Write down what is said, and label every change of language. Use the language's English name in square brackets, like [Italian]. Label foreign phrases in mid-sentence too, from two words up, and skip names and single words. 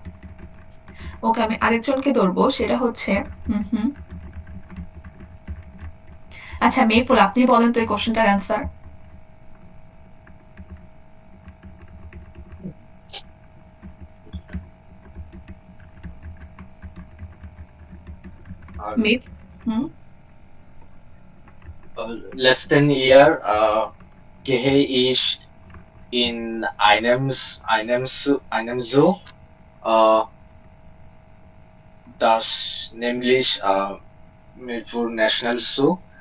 [Bangla] ওকে, আমি আরেকজনকে ধরবো, সেটা হচ্ছে আচ্ছা মেহফুল, আপনি বলেন তো এই কোশ্চেনটার অ্যান্সার। মেহ [German] letzten Jahr gehe ich in einem Zoo, das nämlich Mirpur National Zoo.